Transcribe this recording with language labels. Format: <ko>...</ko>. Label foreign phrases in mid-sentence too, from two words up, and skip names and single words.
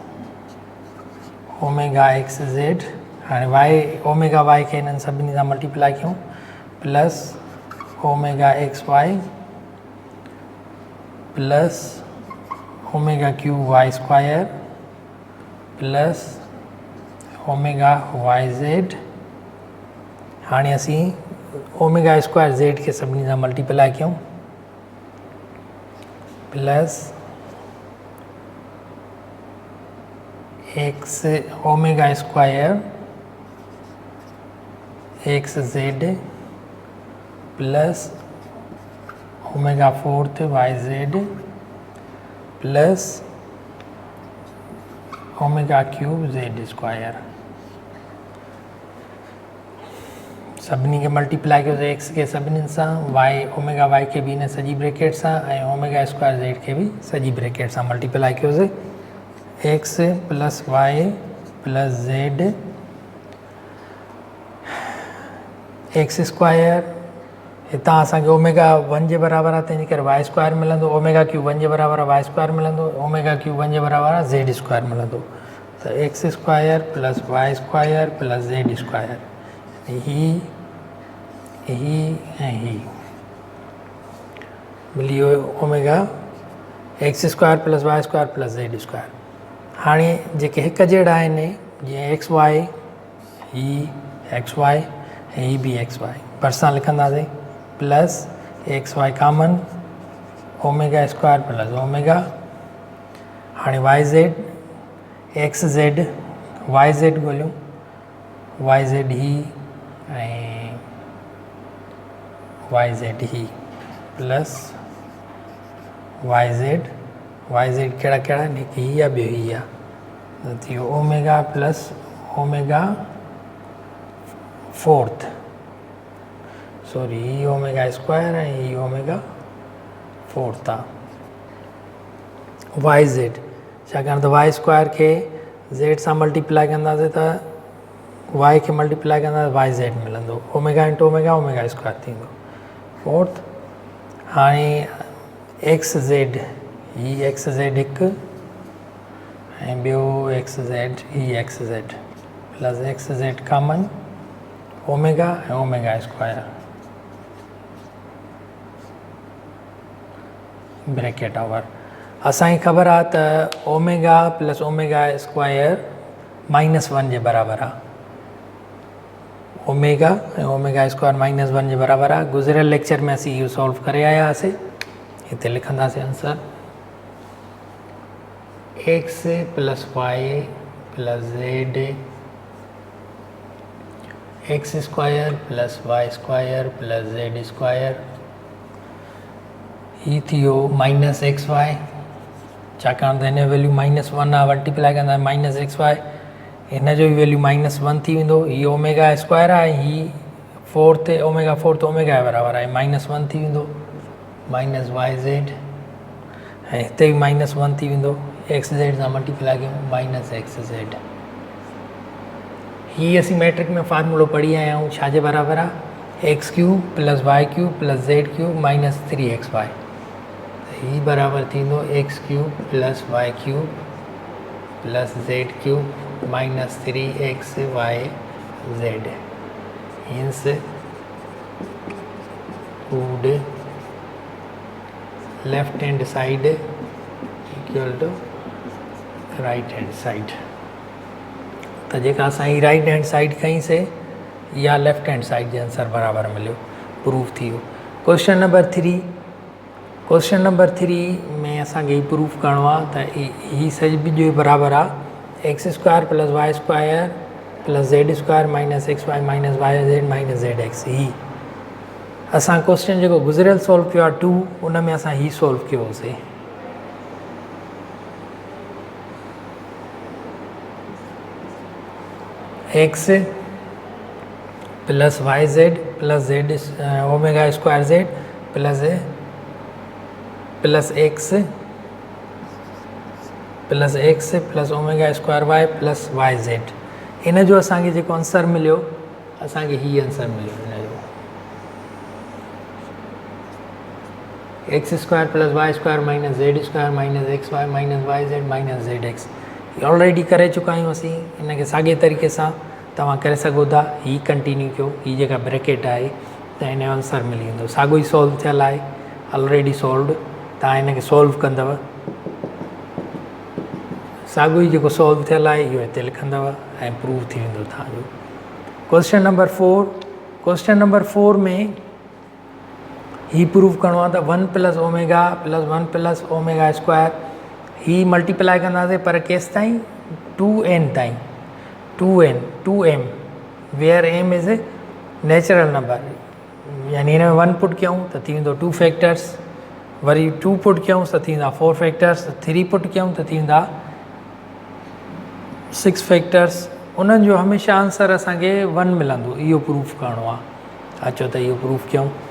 <en>omega x z</en> <sd>हाणे</sd> <en>y omega y</en> <sd>खे हिननि सभिनी सां मल्टीप्लाई कयूं</sd> <en>plus omega x y plus omega cube y square plus omega y z</en> <sd>हाणे असीं</sd> <en>omega square z</en> <sd>के सभिनी सां मल्टीप्लाई कयूं</sd> <en>plus x omega square x z plus omega fourth y z plus omega cube z square</en> <sd>सभिनी के मल्टीप्लाई कयोसीं एक्स के सभिनी सां</sd> <en>y omega y</en> <sd>के भी इन सॼी ब्रैकेट सां ऐं</sd> <en>omega square z</en> <sd>के भी सॼी ब्रैकेट सां मल्टीप्लाई कयोसीं</sd> <en>x plus y plus z x square</en> <sd>हितां असांखे ओमेगा 1 जे बराबरि आहे, तंहिंजे करे</sd> <en>y square</en> <sd>मिलंदो,</sd> <en>omega cube</en> <sd>1 जे बराबरि आहे</sd> <en>y square</en> <sd>मिलंदो,</sd> <en>omega cube</en> <sd>1 जे बराबरि आहे</sd> <en>z square</en> <sd>मिलंदो। त</sd> <en>x square plus y square plus z square,</en> <sd>ही ऐं ही मिली वियो</sd> <en>omega x square plus y square plus z square.</en> <sd>हाणे जेके हिकु जहिड़ा आहिनि जीअं</sd> <en>x y,</en> <sd>ही</sd> <en>x y</en> <sd>ऐं ही बि</sd> <en>x y,</en> <sd>भरिसां लिखंदासीं</sd> <en>plus x y common omega square plus omega.</en> <sd>हाणे</sd> <en>y z x z y z</en> <sd>ॻोल्हियूं,</sd> <en>y z</en> <sd>ही ऐं</sd> <en>y z</en> <sd>ही</sd> <en>plus y z</en> <sd>कहिड़ा कहिड़ा आहिनि, हिकु ही आहे ॿियो ही आहे, त थी वियो</sd> <en>omega plus omega</en> <sd>फोर्थ, सॉरी ही</sd> <en>omega square</en> <sd>ऐं ही</sd> <en>omega fourth</en> <sd>आहे</sd> <en>y z,</en> <sd>छाकाणि त</sd> <en>y square</en> <sd>खे ज़ेड सां मल्टीप्लाई कंदासीं त वाई खे मल्टीप्लाई कंदासीं</sd> <en>y z</en> <sd>मिलंदो,</sd> <en>omega into omega omega square थींदो फोर्थ।</en> <sd>हाणे</sd> <en>x z,</en> <sd>ही</sd> <en>x z</en> <sd>हिकु ऐं ॿियो</sd> <en>x z,</en> <sd>ही</sd> <en>x z plus x z common omega</en> <sd>ऐं</sd> <en>omega square bracket over.</en> <sd>असांखे ख़बर आहे त</sd> <en>omega plus omega square</en> <sd>-1 जे बराबरि आहे, ओमेगा ऐं</sd> <en>omega square</en> <sd>-1 जे बराबरि आहे। गुज़िरियल लेक्चर में असीं इहो सॉल्व करे आया हुआसीं, हिते लिखंदासीं</sd> <en>answer x plus y plus z x square plus y square plus z square,</en> <sd>ही थी वियो</sd> <en>minus x y,</en> <sd>छाकाणि त हिन जो वैल्यू -1 आहे, मल्टीप्लाई कंदा</sd> <en>minus x y,</en> <sd>हिन जो बि वैल्यू -1 थी वेंदो। ही</sd> <en>omega square</en> <sd>आहे, ही</sd> <en>fourth omega</en> <sd>जे बराबरि आहे, -1 थी वेंदो</sd> <en>minus y z,</en> <sd>ऐं हिते बि -1 थी वेंदो,</sd> <en>x z</en> <sd>सां मल्टीप्लाई कयूं</sd> <en>minus x z.</en> <sd>ही असीं मैट्रिक में फार्मूलो पढ़ी आया आहियूं, छा जे बराबरि आहे</sd> <en>x cube plus y cube plus z cube minus 3xy,</en> <sd>ही बराबरि थींदो</sd> <en>x cube plus y cube plus z cube minus 3xy z, hence would left hand side equal to right hand side.</en> <sd>त जेका असां</sd> <en>right hand side</en> <sd>खईंसीं या</sd> <en>left hand side</en> <sd>जे आंसर बराबरि मिलियो, प्रूफ थी वियो।</sd> <en>question number 3</en> <sd>में असांखे हीउ प्रूफ करिणो आहे त ही सॼी जो बराबरि आहे</sd> <en>x square plus y square plus z square minus x y minus y z minus z x.</en> <sd>ही असां क्वेश्चन जेको गुज़िरियल सॉल्व कयो आहे 2, उन में असां ही सॉल्व कयो होसीं।</sd> <en>x plus y z plus z omega square z plus x plus omega square y plus y z,</en> <sd>इन जो असांखे जेको आंसर मिलियो, असांखे ही आंसर मिलियो हिन जो</sd> <en>x square plus y square minus z square minus x y minus y z minus z x.</en> <sd>ऑलरेडी करे चुका आहियूं असीं, हिनखे साॻे तरीक़े सां तव्हां करे सघो था, ही कंटिन्यू कयो, ही जेका ब्रैकेट आहे त हिन जो आंसर मिली वेंदो, साॻियो ई सॉल्व थियल आहे,</sd> <en>already solved,</en> <sd>तव्हां हिनखे सॉल्व कंदव, साॻियो ई जेको सॉल्व थियल आहे इहो हिते लिखंदव ऐं प्रूव थी वेंदो तव्हांजो।</sd> <en>question number 4</en> <sd>में ही प्रूव करिणो आहे त 1</sd> <en>plus omega square,</en> <sd>ही मल्टीप्लाई कंदासीं पर केसि ताईं 2n ताईं,</sd> <en>2m where m is a natural number,</en> <sd>यानी हिन में 1 पुट कयूं त थी वेंदो 2 फैक्टर्स, वरी 2 पुट कयूं त थी वेंदा 4 फैक्टर्स, 3 पुट कयूं त थी वेंदा 6 फैक्टर्स। उन्हनि जो हमेशह आंसर असांखे 1 मिलंदो, इहो प्रूफ करिणो आहे। अचो त इहो प्रूफ कयूं।</sd>